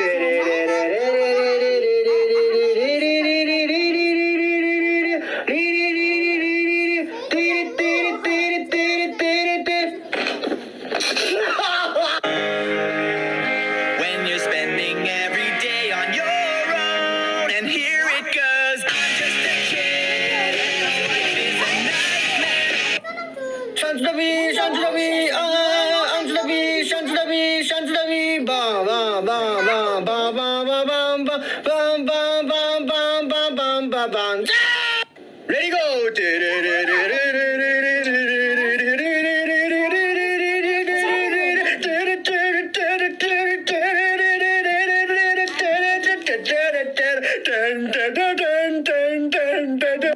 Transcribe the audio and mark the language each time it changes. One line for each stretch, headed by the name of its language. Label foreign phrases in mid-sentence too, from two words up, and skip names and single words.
English: When you're spending every day on your own, and here it goes. I'm just a kid, and life is a nightmare. Shanjulabi, Shanjulabi, Anjulabi, Shanjulabi, Shanjulabi, ba ba ba ba ba ba ba bam ba bam bam bam bam bam bam bam bam. Ready go.
Turkish: Ne diyor?